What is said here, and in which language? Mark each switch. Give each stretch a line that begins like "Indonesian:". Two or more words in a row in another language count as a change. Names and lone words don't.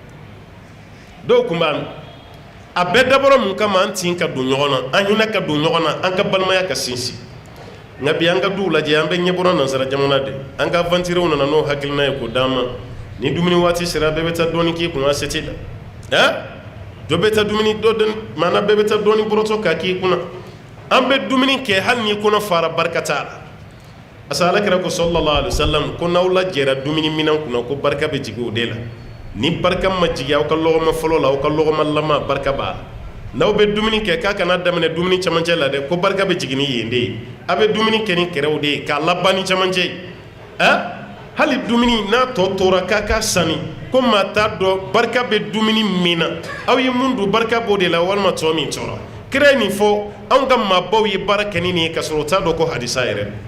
Bambara: a bɛɛ dabɔra mun kama an tin ka don ɲɔgɔn na an hinɛ ka don ɲɔgɔn na an ka balimaya ka sinsin nka bi an ka duw lajɛ an bɛ ɲɛ bɔra nansara jamana de an ka aventurew nana n'o hakilina ye k'o d'an ma ni dumuni waati sera bɛɛ bɛ taa dɔɔni k'i kun a se tɛ la dɔ bɛ taa dumuni maana bɛɛ bɛ taa dɔɔni bɔrɔtɔ k'a k'i kunna an bɛ dumuni kɛ hali n'i kɔnɔ fara barika t'a la asa alakira ko sallallahu
Arabic: عليه وسلم
Bambara: ko n'aw lajɛra dumuni minɛn kunna ko barika bɛ jigin o de la ni barika ma jigin aw ka lɔgɔma fɔlɔ la aw ka lɔgɔma laban barika b'a la n'aw bɛ dumuni kɛ k'a kana daminɛ dumuni camancɛ la dɛ ko barika bɛ jigin ni yen de ye a bɛ dumuni kɛ ni kɛrɛw de ye k'a laban ni camancɛ ye hali dumuni n'a tɔ tora k'a ka sanni ko maa t'a dɔn barika bɛ dumuni min na aw ye mun dun barika b'o de la walima tɔ min tora kira ye nin fɔ anw ka maabaw ye baara kɛ ni nin ye k'a sɔrɔ u t'a dɔn ko hadisa yɛrɛ